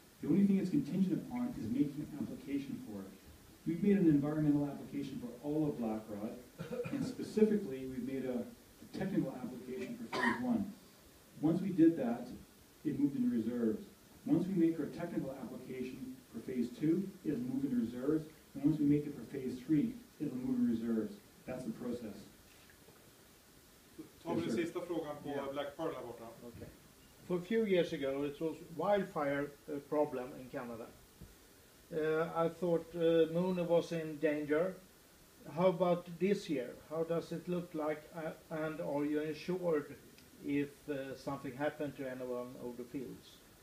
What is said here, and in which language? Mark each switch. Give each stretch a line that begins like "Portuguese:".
English: The only thing it's contingent upon is making an application for it. We've made an environmental application for all of Blackrod, and specifically we've made a technical application for phase 1. Once we did that, it moved into reserves. Once we make our technical application for phase 2, it'll move into reserves, and once we make it for phase 3, it'll move into reserves. That's the process.
Swedish: Tar vi den sista frågan på BlackPearl här borta.
English: Okay. For a few years ago, it was wildfire problem in Canada. I thought Mooney was in danger. How about this year? How does it look like, and are you insured if something happened to anyone of the fields?